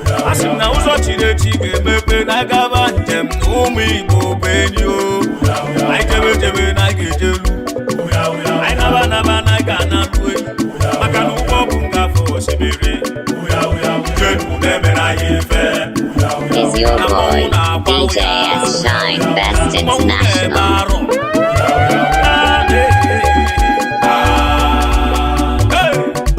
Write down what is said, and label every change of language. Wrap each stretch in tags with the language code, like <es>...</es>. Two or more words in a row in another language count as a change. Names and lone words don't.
<ig>A sị m na ụzọ chiri echi ga-emepe na agaba njem na ụmụ Igbo bụ enyi o. Anyị jebe jebe na anyị ga-ejelu. Anyị naba naba na anyị ga-analụ enyi. Maka na ụgbọ bụ ngafe osimiri. Ujenu na-emere anyị ife.</ig> <en>Is your boy, D J S Shine, Best International. Hey!</en>